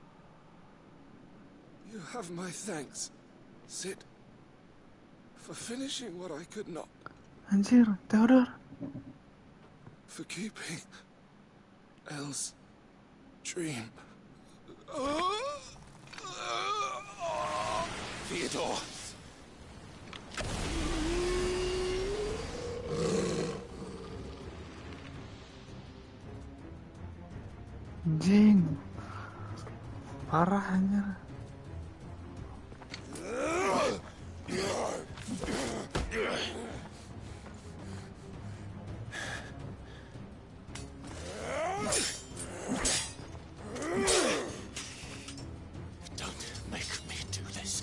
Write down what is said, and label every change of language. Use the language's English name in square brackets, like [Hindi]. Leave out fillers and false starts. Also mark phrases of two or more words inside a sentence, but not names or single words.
[English] You have my thanks, Sid, for finishing what I could not. [Indonesian] Anjir, Theodore. [English] For keeping Elle's dream. Theodore. [Indonesian] Anjing. Parah anjir. [English] Don't make me do this.